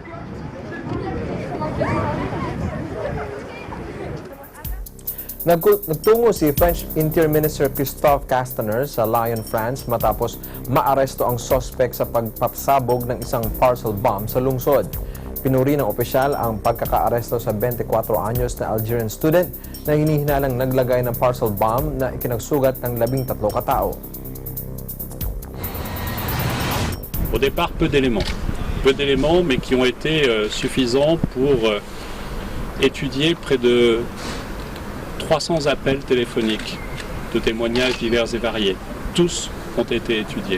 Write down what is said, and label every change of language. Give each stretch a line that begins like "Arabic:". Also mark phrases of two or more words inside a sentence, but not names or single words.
Filipino: Nagtungo si French Interior Minister Christophe Castaner sa Lyon, France matapos maaresto ang suspect sa pagpapasabog ng isang parcel bomb sa lungsod. Pinuri ng opisyal ang pagkakaaresto sa 24 anyos na Algerian student na hinihinalang naglagay ng parcel bomb na ikinagsugat ng 13 katao.
French: Au départ, peu d'éléments, mais qui ont été suffisants pour étudier près de 300 appels téléphoniques de témoignages divers et variés. Tous ont été étudiés.